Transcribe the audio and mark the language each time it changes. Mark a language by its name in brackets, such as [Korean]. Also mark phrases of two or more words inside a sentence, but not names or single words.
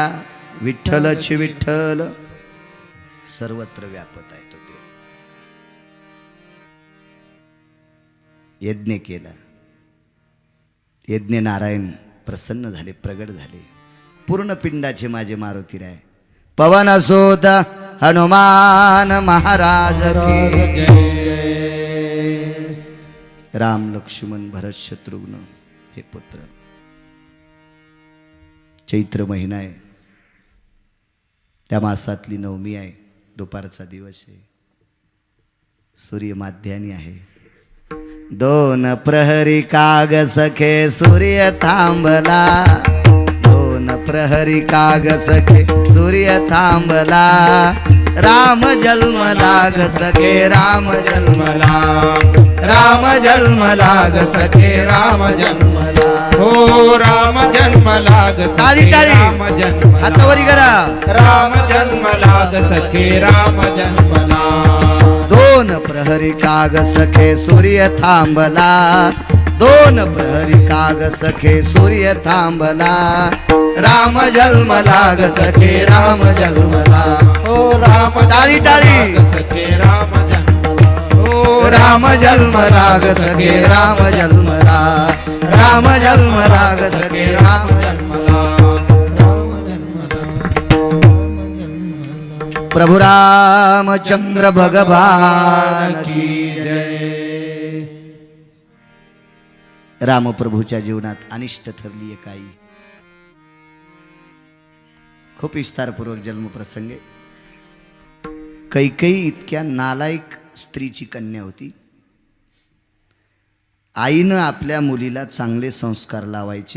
[Marathi] विठ्ठलच विठ्ठल सर्वत्र व्यापत आहे. तो देव यज्ञ केला. यज्ञ नारायण प्रसन्न झाले, प्रगट झाले. पूर्ण पिंडाचे माझे मारुतीराय. पवन असोत हनुमान महाराज की. राम लक्ष्मण भरत शत्रुघ्न हे पुत्र. चैत्र महिना आहे, त्या मासातली 9वी आहे. दुपारचा दिवस आहे. सूर्य माध्यानी आहे. 2 प्रहरी काग सखे सूर्य थांबला. 2 प्रहरी काग सखे सूर्य थांबला. राम जन्म लाग सखे राम जन्मला. राम जन्म लाग सखे राम जन्मला. हो राम जन्म लाग टाळी टाळी हातावरी करा. राम जन्म लाग सखे राम जन्मला. 2 प्रहरी काग सखे सूर्य थांबला. 2 प्रहरी काग सखे सूर्य थांबला. राम जन्म लाग सखे राम जन्मला. हो राम टाळी टाळी सखे राम जन्मला. हो राम जन्म लाग सखे राम जन्मला. राम जन्म लाग सखे राम जन्मला. [Hindi] प्रभु रामचंद्र भगवान की जय. [Marathi] रामप्रभूच्या जीवनात अनिष्ट ठरली काही. खूप विस्तारपूर्वक जन्मप्रसंग आहे. कैकेयी इतक्या नालायक स्त्रीची कन्या होती. आईनं आपल्या मुलीला चांगले संस्कार लावायचे.